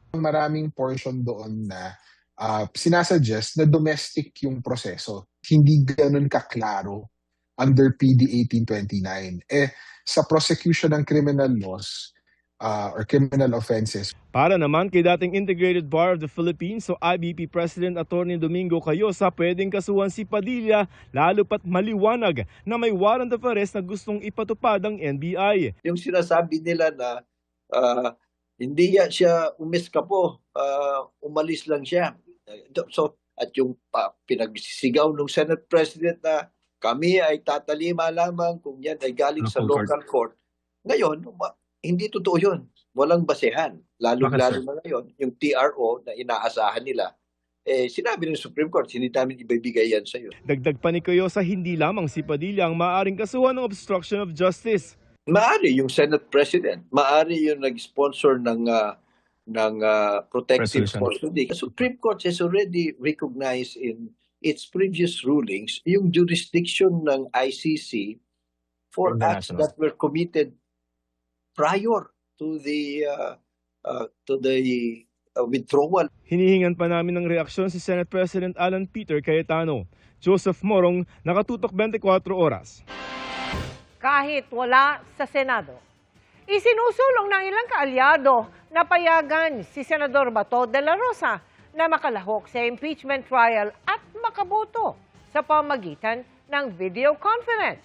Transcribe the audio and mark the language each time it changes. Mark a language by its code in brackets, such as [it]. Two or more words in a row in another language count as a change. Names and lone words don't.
[tl] Maraming portion doon na sinasuggest na domestic yung proseso. Hindi ganun kaklaro under PD 1829. [en] Sa prosecution ng criminal laws or criminal offenses. [tl] Para naman kay dating Integrated Bar of the Philippines o IBP President Attorney Domingo Cayosa, pwedeng kasuhan si Padilla lalo pat maliwanag na may [en] warrant of arrest [tl] na gustong ipatupad ang NBI. Yung sinasabi nila na hindi siya umiskapo, umalis lang siya. So, at yung pinagsisigaw ng Senate President na kami ay tatalima lamang kung yan ay galing sa [en] local court. [tl] Ngayon, hindi totoo yun. walang basehan. Lalo-lalo na ngayon, yung TRO na inaasahan nila, sinabi ng Supreme Court, hindi namin ibibigay yan sa iyo. Dagdag pa ni Coyosa, hindi lamang si Padilla ang maaaring kasuhan ng [en] obstruction of justice. [tl] Maari yung Senate President, maari yung nag-sponsor ng [en] protective custody. The Supreme Court has already recognized in its previous rulings yung jurisdiction ng ICC for acts that were committed prior to the withdrawal. [tl] Hinihingan pa namin ng reaksyon si Senate President Alan Peter Cayetano. Joseph Morong, nakatutok 24 oras. Kahit wala sa Senado, isinusulong ng ilang kaalyado na payagan si Senador Bato de la Rosa na makalahok sa [en] impeachment trial [tl] at makaboto sa pamagitan ng [en] video conference.